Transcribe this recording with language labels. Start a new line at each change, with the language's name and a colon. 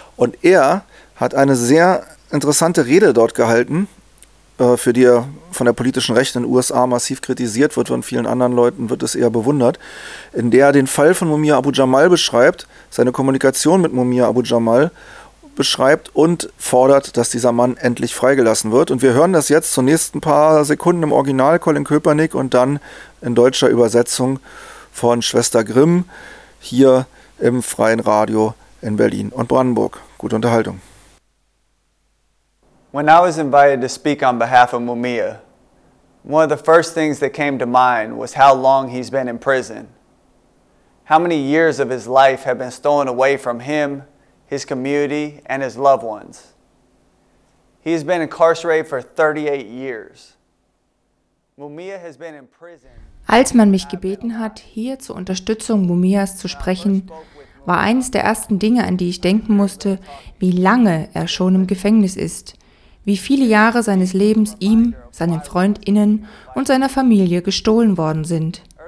German: Und er hat eine sehr interessante Rede dort gehalten, für die er von der politischen Rechten in den USA massiv kritisiert wird, von vielen anderen Leuten wird es eher bewundert, in der er den Fall von Mumia Abu Jamal beschreibt, seine Kommunikation mit Mumia Abu Jamal beschreibt und fordert, dass dieser Mann endlich freigelassen wird. Und wir hören das jetzt zunächst ein paar Sekunden im Original Colin Kaepernick und dann in deutscher Übersetzung von Schwester Grimm hier im Freien Radio in Berlin und Brandenburg. Gute Unterhaltung.
English: When I was invited to speak on behalf of Mumia, one of the first things that came to mind was how long he's been in prison. How many years of his life have been stolen away from him, his community, and his loved ones. He has been incarcerated for 38 years. Mumia has been in prison.
German: Als man mich gebeten hat, hier zur Unterstützung Mumias zu sprechen, war eines der ersten Dinge, an die ich denken musste, wie lange er schon im Gefängnis ist, wie viele Jahre seines Lebens ihm, seinen FreundInnen und seiner Familie gestohlen worden sind.